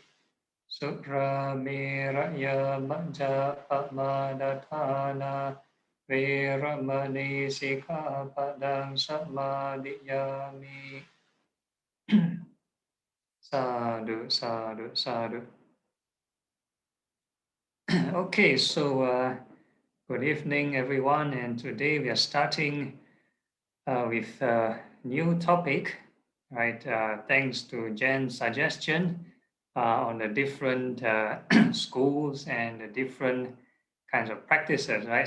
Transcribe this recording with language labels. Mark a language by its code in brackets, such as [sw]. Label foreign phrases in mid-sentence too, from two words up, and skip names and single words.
[pi] Sutra meraya majjapamadatthana veramani sikkhapadang samadhiyami. Sadhu, sadhu, sadhu. [en] Okay, so good evening, everyone, and today we are starting with a new topic, right? Thanks to Jen's suggestion on the different schools and the different kinds of practices, right?